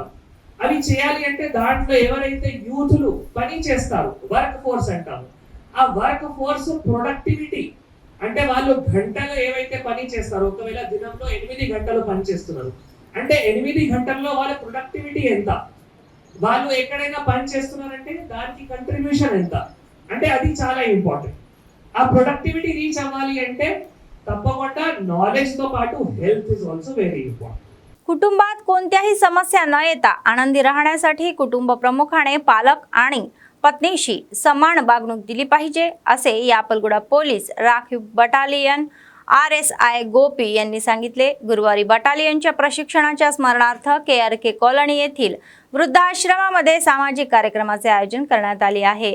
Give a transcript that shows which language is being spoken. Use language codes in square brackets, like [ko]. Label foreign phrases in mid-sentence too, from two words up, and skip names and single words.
[te] అవి చేయాలి అంటే దాంట్లో ఎవరైతే యూత్లు పని చేస్తారు, [en] work force [te] అంటాము, ఆ [en] work force productivity [te] అంటే వాళ్ళు గంటలు ఏవైతే పని చేస్తారో, ఒకవేళ దినంలో 8 గంటలు పని చేస్తున్నారు అంటే 8 గంటల్లో వాళ్ళ ప్రొడక్టివిటీ ఎంత, వాళ్ళు ఎక్కడైనా పని చేస్తున్నారంటే దానికి కంట్రిబ్యూషన్ ఎంత, అంటే అది చాలా ఇంపార్టెంట్. ఆ [en] productivity reach [te] అవ్వాలి అంటే తప్పకుండా నాలెడ్జ్ తో పాటు [en] health is also very important. [mr] कुटुंबात कोणत्याही समस्या न येता आनंदी राहण्यासाठी कुटुंब प्रमुखाने पालक आणि पत्नीशी समान वागणूक दिली पाहिजे असे यापलगुडा पोलीस राखीव बटालियन RSI गोपी यांनी सांगितले. गुरुवारी बटालियनच्या प्रशिक्षणाच्या स्मरणार्थ KRK कॉलनी येथील वृद्धाश्रमामध्ये सामाजिक कार्यक्रमाचे आयोजन करण्यात आले आहे.